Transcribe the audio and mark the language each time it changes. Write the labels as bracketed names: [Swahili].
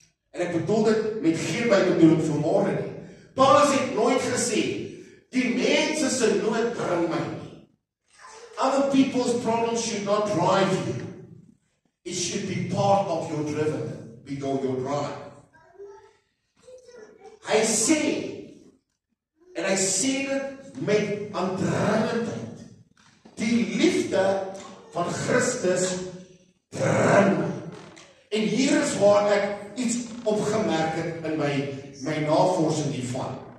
[Afrikaans] En ek bedoel dit met geen bybedoeling vanmôre nie. Paulus het nooit gesê, die mense se nood bring my nie. [English] Other people's problems should not drive you. It should be part of your driven, your drive. [Afrikaans] Hy sê, en hy sê dit met aandringendheid, die liefde van Christus dring my. En hier is waar ek iets opgemerk het in my navorsing hiervan.